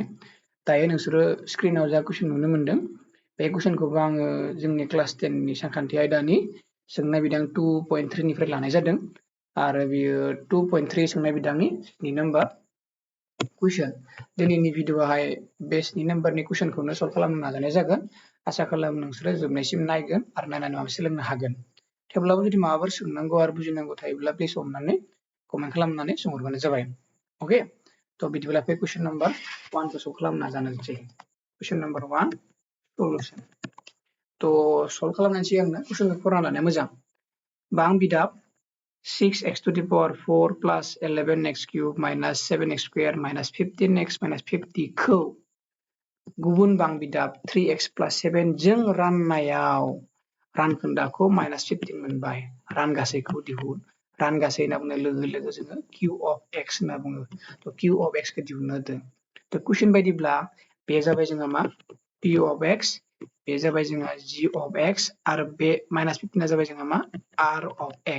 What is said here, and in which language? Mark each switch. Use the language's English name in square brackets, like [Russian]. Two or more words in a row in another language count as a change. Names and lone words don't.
[Bodo] दायो नोंसोरो स्क्रिनाव जा कुइसन नुनो मोनदों बे कुइसनखौबो आङो जोंनि क्लास 10 नि सानखान्थि आयदानि सोंनाय बिदां 2.3 निफ्राय लानाय जादों आरो बियो 2.3 सोंनाय बिदांनि 2 नम्बर कुइसन। दिनैनि भिडिअआवहाय बे 2 नम्बरनि कुइसनखौनो सल्भ खालामनो नाजानाय जागोन। आसा खालामो नोंसोरो जोबनायसिम नायगोन आरो नायनानै माबा सोलोंनो हागोन। थेवब्लाबो जुदि माबाफोर सोंनांगौ आरो बुजिनांगौ थायोब्ला प्लिज अननानै कमेन्ट खालामनानै सोंहरबानो जाबाय। ओके तो बिदिब्ला फै [English] question number [Bodo] 1 को सल्व खालामनो नाजानोसै। [English] question number 1 solution. [Bodo] तो सल्व खालामनायनि सिगांनो क्वेश्चनखौ फरायना लानाया मोजां। बां बिदाब [English] 6x to the power 4 plus 11x cube minus 7x square minus 15x minus 50 [Bodo] खौ गुबुन बां बिदाब [English] 3x plus 7 [Bodo] जों राननायाव रानखोन्दाखौ -15 मोनबाय। रानगासैखौ दिहुन। रानगासै होनना बुंनाय लोगो लोगो जोङो [English] q of x [Bodo] होनना बुङो। तो [English] q of x [Bodo] खौ दिहुननो होदों। तो कुइसन बायदिब्ला बे जाबाय जोंहा मा [English] p of x, [Bodo] बे जाबाय जोंहा [English] g of x [Bodo] आरो बे -15 जाबाय जोंहा मा [English] r of x।